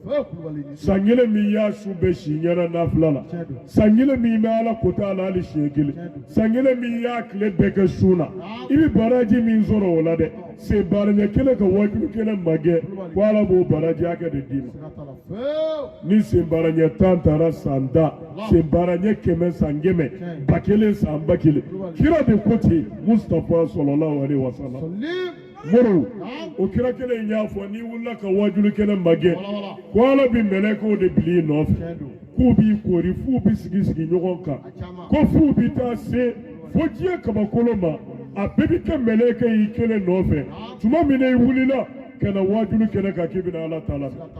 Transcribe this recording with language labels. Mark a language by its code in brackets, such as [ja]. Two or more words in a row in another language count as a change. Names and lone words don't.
[bm] san kelen min y'a su bɛɛ si ɲɛna nafila la san kelen min bɛ ala kota a la hali siɲɛ kelen san kelen min y'a tile bɛɛ kɛ sun na i bɛ baraji min sɔrɔ o la dɛ sen baara ɲɛ kelen ka wajulu kɛnɛ magɛn ko ala b'o baraji hakɛ de d'i ma ni sen baara ɲɛ 10 taara san 10 sen baara ɲɛ 100 san 100 ba kelen san ba kelen kira de ko ten Mustafa [ar] صلى الله عليه وسلم [bm] moro o kira kelen y'a fɔ n'i wulila ka wajulu kɛnɛ magɛn ko ala bɛ mɛlɛkɛw de bili i nɔfɛ k'u b'i kori f'u bɛ sigi sigi ɲɔgɔn kan ko f'u bɛ taa se fo diɲɛ kabakolo ma a bɛɛ bɛ kɛ mɛlɛkɛ y'i kelen nɔfɛ tuma min na i wulila ka na wajulu kɛnɛ kan k'i bɛna ala ta la